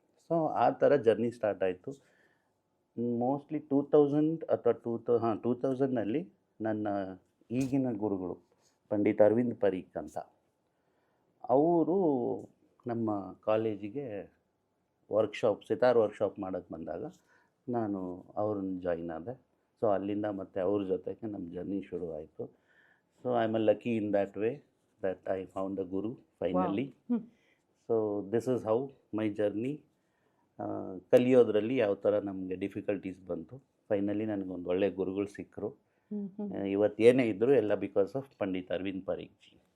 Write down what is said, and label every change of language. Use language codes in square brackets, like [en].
[kn] So ಆ ಥರ journey start ಆಯಿತು. ಮೋಸ್ಟ್ಲಿ 2000 ಅಥವಾ 2000ನಲ್ಲಿ ನನ್ನ ಈಗಿನ ಗುರುಗಳು ಪಂಡಿತ್ ಅರವಿಂದ್ ಪರೀಕ್ ಅಂತ, ಅವರು ನಮ್ಮ ಕಾಲೇಜಿಗೆ ಸಿತಾರ್ ವರ್ಕ್ಶಾಪ್ ಮಾಡೋಕ್ಕೆ ಬಂದಾಗ ನಾನು ಅವ್ರನ್ನ ಜಾಯಿನ್ ಆದೆ. ಸೊ ಅಲ್ಲಿಂದ ಮತ್ತೆ ಅವ್ರ ಜೊತೆಗೆ ನಮ್ಮ ಜರ್ನಿ ಶುರು ಆಯಿತು. [en] So I am a lucky in that way that I found a guru finally. Wow. So this is how my journey. [kn] ಕಲಿಯೋದ್ರಲ್ಲಿ ಯಾವ ಥರ ನಮಗೆ ಡಿಫಿಕಲ್ಟೀಸ್ ಬಂತು, ಫೈನಲಿ ನನಗೊಂದು ಒಳ್ಳೆ ಗುರುಗಳು ಸಿಕ್ಕರು. ಇವತ್ತು ಏನೇ ಇದ್ದರೂ ಎಲ್ಲ because of Pandit Arvind Pareek G.